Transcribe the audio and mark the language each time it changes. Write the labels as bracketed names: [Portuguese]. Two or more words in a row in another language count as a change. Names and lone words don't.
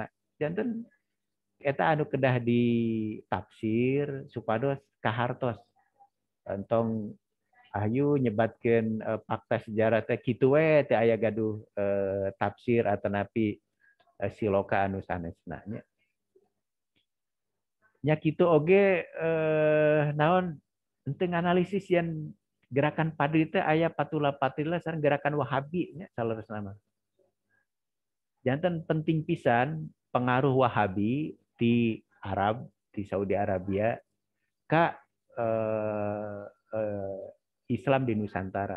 [Sundanese] Janten eta anu kedah ditafsir supados kahartos entong ayu nyebatkeun fakta sejarah teh kitu we teh aya gaduh tafsir atanapi siloka anu sanesna nya kitu oge naon Ente analisis yang gerakan Padri teh aya patula patila sareng gerakan Wahabi nya salerosna mah. Janten penting pisan pengaruh Wahabi di Arab, di Saudi Arabia ka Islam di Nusantara.